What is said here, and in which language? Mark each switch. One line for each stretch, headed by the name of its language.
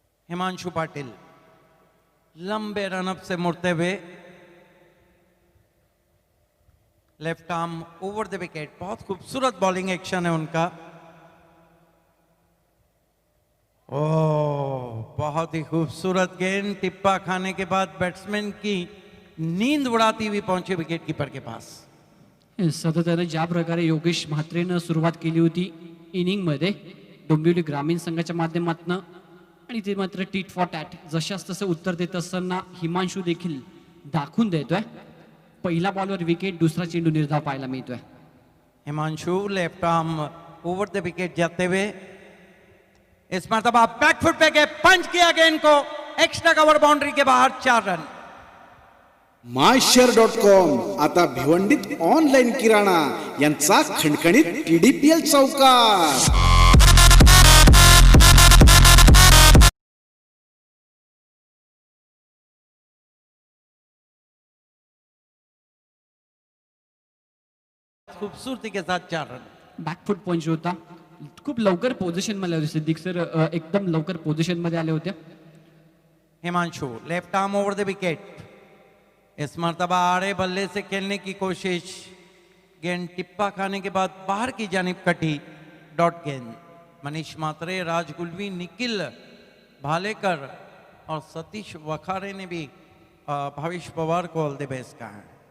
Hindi: हिमांशु पाटिल लंबे रनअप से मुड़ते हुए left arm over the wicket. बहुत खूबसूरत बॉलिंग एक्शन है उनका. ओह, बहुत ही खूबसूरत गेंद. टिप्पा खाने के बाद बैट्समैन की नींद उड़ाती हुई पहुंचे विकेट कीपर के पास.
Marathi: सातत्याने ज्या प्रकारे योगेश म्हात्रेनं सुरुवात केली होती इनिंगमध्ये डोंबिवली ग्रामीण संघाच्या माध्यमातून, आणि ते मात्र
English: tit for tat
Marathi: जशास तसं उत्तर देत असताना हिमांशू देखील दाखवून देतोय. पहिला बॉलवर विकेट, दुसरा चेंडू निर्धाव पाहायला मिळतोय.
Hindi: Himanshu left arm over the wicket जाते हुए इस मरतबा बैकफुट पे गए, पंच किया गेंद को, एक्स्ट्रा कवर बाउंड्री के बाहर 4 रन.
Marathi: myshare.com आता भिवंडीत ऑनलाईन किराणा यांचा खणखणीत TDPL चौकार.
Hindi: खूबसूरती के साथ 4 रन.
Marathi: बॅकफुट पंच होता. खूप लवकर पोझिशन मध्ये होते सिद्दीक सर, एकदम लवकर पोझिशन मध्ये आले होते.
Hindi: Himanshu left arm over the wicket. इस मरतबा आड़े बल्ले से खेलने की कोशिश, गेंद टिप्पा खाने के बाद बाहर की जानिब कटी. डॉट गेंद. मनीष मात्रे, राज गुलवी, निखिल भालेकर और सतीश वखारे ने भी भावेश पवार को ऑल द बेस्ट कहा है.